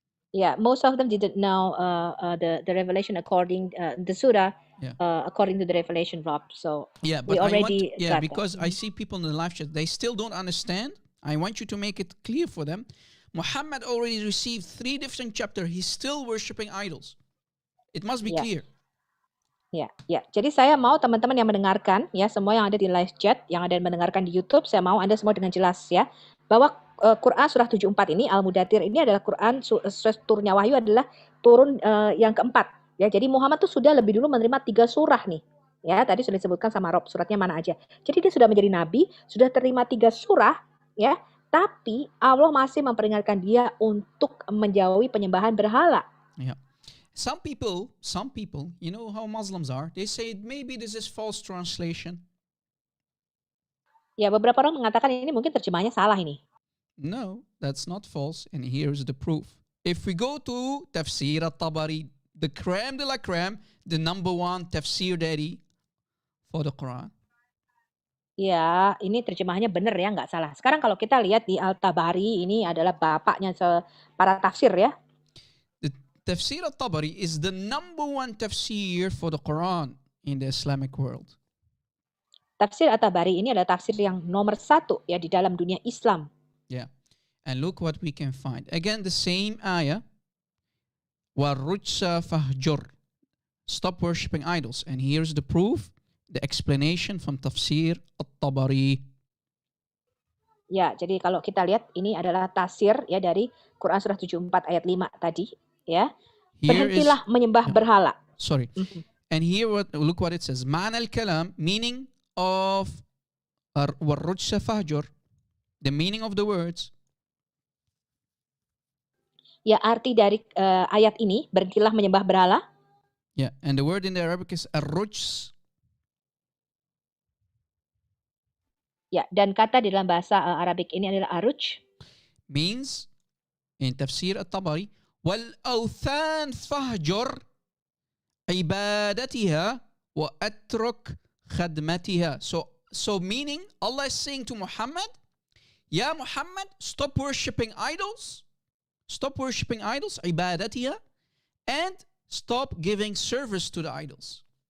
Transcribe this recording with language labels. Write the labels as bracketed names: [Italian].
[English] Yeah, most of them didn't know the revelation according the surah according to the revelation Rob. So yeah, we but already got because that. I see people in the live chat, they still don't understand. I want you to make it clear for them. Muhammad already received 3 different chapters. He's still worshipping idols. It must be clear. [Indonesian] Ya. Jadi saya mau teman-teman yang mendengarkan, ya semua yang ada di live chat, yang ada yang mendengarkan di YouTube, saya mau Anda semua dengan jelas ya, bahwa Quran surah 74 ini, Al-Mudathir ini adalah Quran, turunnya wahyu adalah turun yang keempat. Ya, jadi Muhammad tuh sudah lebih dulu menerima 3 surah nih. Ya, tadi sudah disebutkan sama Rob, suratnya mana aja. Jadi dia sudah menjadi nabi, sudah terima 3 surah, ya. Tapi Allah masih memperingatkan dia untuk menjauhi penyembahan berhala. [English] Yeah. Some people, you know how Muslims are, they say maybe this is false translation. [Indonesian] Ya, beberapa orang mengatakan ini mungkin terjemahnya salah ini. [English] No, that's not false, and here's the proof. If we go to Tafsir al-Tabari, the crème de la crème, the number 1 tafsir daddy for the Quran. [Indonesian] Ya, ini terjemahannya benar ya, nggak salah. Sekarang kalau kita lihat di Al-Tabari, ini adalah bapaknya para tafsir ya. [English] Tafsir al-Tabari is the number 1 tafsir for the Quran in the Islamic world. [Indonesian] Tafsir al-Tabari ini adalah tafsir yang nomor 1 ya di dalam dunia Islam. [English] Yeah. And look what we can find. Again, the same ayah. [Arabic] وَالرُّجْسَ فَهْجُرْ. [English] Stop worshipping idols. And here's the proof, the explanation from Tafsir al-Tabari. [Indonesian] Ya, jadi kalau kita lihat ini adalah tafsir ya dari Quran surah 74 ayat 5 tadi. Ya, berhentilah menyembah berhala. [English] Sorry. And here, look what it says. [Arabic] Ma'na al-kalam, [English] meaning of warrujsa fahjur, the meaning of the words. [Indonesian] Ya, arti dari ayat ini, berhentilah menyembah berhala. [English] Yeah, and the word in the Arabic is arrujs. [Indonesian] Ya, dan kata di dalam bahasa Arabik ini adalah aruj. [Arabic] Means, in Tafsir al-Tabari, وَالْأَوْثَانِ فَهْجُرْ عِبَادَتِهَا وَأَتْرُكْ خَدْمَتِهَا. [English] So meaning, Allah is saying to Muhammad, Ya Muhammad, stop worshipping idols, عِبَادَتِهَا, and stop giving service to the idols.